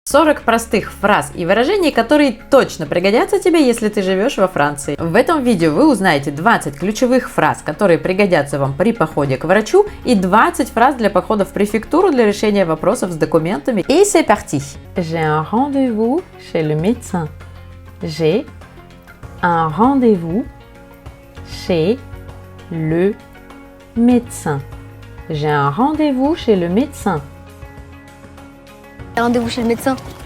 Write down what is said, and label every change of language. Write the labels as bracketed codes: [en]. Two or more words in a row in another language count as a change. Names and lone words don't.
[ru] 40 простых фраз и выражений, которые точно пригодятся тебе, если ты живешь во Франции. В этом видео вы узнаете 20 ключевых фраз, которые пригодятся вам при походе к врачу, и 20 фраз для похода в префектуру для решения вопросов с документами. [fr] И c'est parti! J'ai un rendez-vous chez le médecin. J'ai un rendez-vous chez le médecin. J'ai un rendez-vous chez le médecin. Rendez-vous chez le médecin.